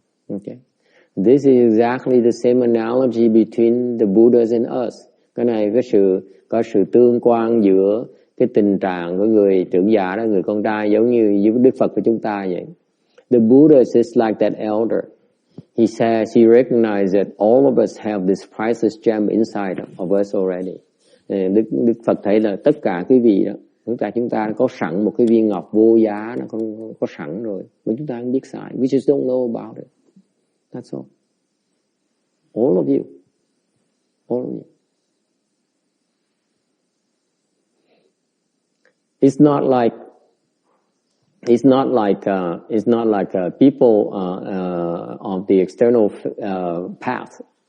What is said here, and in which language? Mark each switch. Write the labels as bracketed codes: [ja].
[en] Okay, this is exactly the same analogy between the Buddhas and us. [vi] Cái này có sự tương quan giữa cái tình trạng của người trưởng giả đó, người con trai, giống như Đức Phật của chúng ta vậy. [en] The Buddha is like that elder. He says he recognizes that all of us have this priceless gem inside of us already. [vi] Đức Phật thấy là tất cả quý vị đó, chúng ta có sẵn một cái viên ngọc vô giá, nó có sẵn rồi, mà chúng ta không biết xài. [en] We just don't know about it. That's all. All of you. All of you. It's not like people on the external path.